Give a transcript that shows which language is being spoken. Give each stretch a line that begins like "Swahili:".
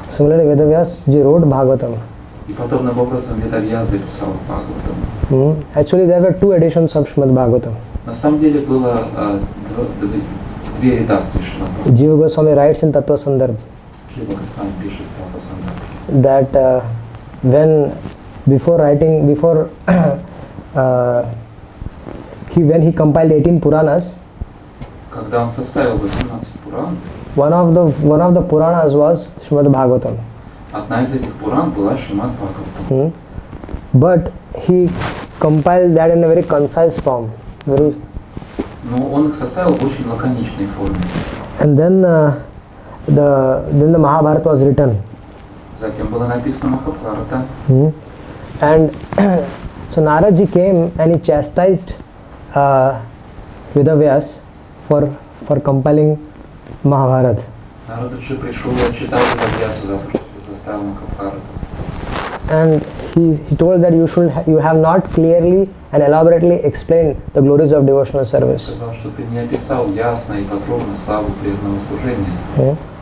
English: Similarly, Vedavyas ji wrote Bhagavatam.
Russian: И подобным образом Ведавьяс записал Бхагаватам.
English: Actually, there were 2 editions of Srimad Bhagavatam.
Russian: На самом деле было 2 редакции Шримад Бхагаватам.
English: Jiva Goswami writes in Tattva Sandarbh
Russian: Шрила Госвами пишет Prasadam.
English: that when he compiled 18 Puranas,
Russian: Когда он составил 18 Пуран,
English: one of the Puranas was Srimad Bhagavatam.
Russian: одна из этих Пуран была Шримад Бхагаватам.
English: But he compiled that in a very concise form.
Russian: Но он их составил в очень лаконичной форме.
English: And then the Mahabharata was written.
Russian: Затем было написано Махабхарата.
English: And so Naradji came and he chastised Vedavyas for compiling Mahabharata.
Russian: Нарададжи пришел и отчитал Ведавьясу за то, что составил Махабхарату.
English: And he told that you have not clearly and elaborately explained the glories of devotional service.
Russian: Сказал, что ты не описал ясно и подробно славу преданного служения.